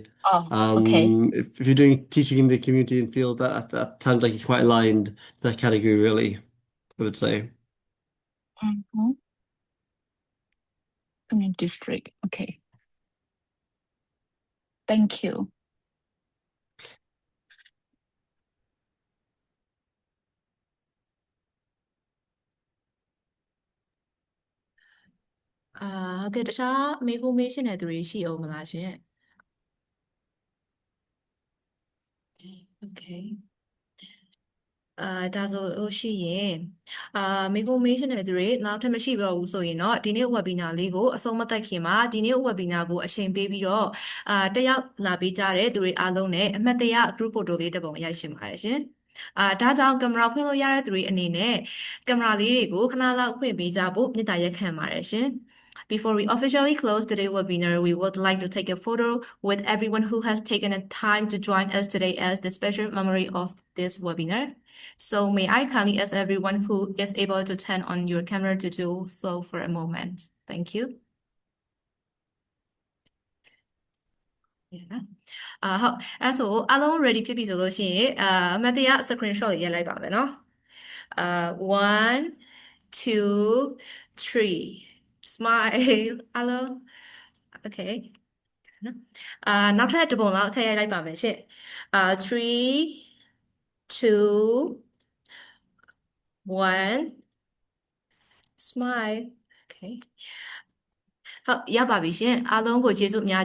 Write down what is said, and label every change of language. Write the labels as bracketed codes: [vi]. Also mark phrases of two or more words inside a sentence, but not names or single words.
[en] Okay. If you're doing teaching in the community and field, that sounds like it's quite aligned to that category, really, I would say. Mm-hmm. Community district. Okay. Thank you. [my] Okay, တခြားမေးခွန်းမေးရှင်တဲ့သူတွေရှိအောင်မလားရှင် Okay ဒါဆိုလို့ရှိရင်မိကုံမေးရှင်တဲ့သူတွေနောက်ထပ်မရှိတော့ဘူးဆိုရင်တော့ ဒီနေ့ webinar လေးကိုအဆုံးမသတ်ခင်မှာဒီနေ့ webinar ကိုအချိန်ပေးပြီးတော့တက်ရောက်လာပေးကြတဲ့သူတွေအားလုံးနဲ့အမှတ်တရ [en] group photo [my] လေးတစ်ပုံရိုက်ရှင်ပါတယ်ရှင်ဒါကြောင့်ကင်မရာဖွင့်လို့ရတဲ့သူတွေအနေနဲ့ကင်မရာလေးတွေကိုခဏလောက်ဖွင့်ပေးကြဖို့မေတ္တာရက်ခံပါတယ်ရှင် [en] Before we officially close today's webinar, we would like to take a photo with everyone who has taken the time to join us today as the special memory of this webinar. [my] So may I kindly ask everyone who is able to turn on your camera to do so for a moment. Thank you. Yeah. ဟုတ်အဲ့ဆိုအားလုံး ready ဖြစ်ပြီဆိုလို့ရှိရင်အမှတ်တရ screenshot ရေးလိုက်ပါမယ်နော်1 2 3 smile အားလုံး okay နော်နောက်ထပ်တစ်ပုံလောက်ထည့်ရိုက်လိုက်ပါမယ်ရှင့်3 2 1 [en] smile okay [my] ဟုတ်ရပါပြီရှင်အားလုံးကိုကျေးဇူးအများ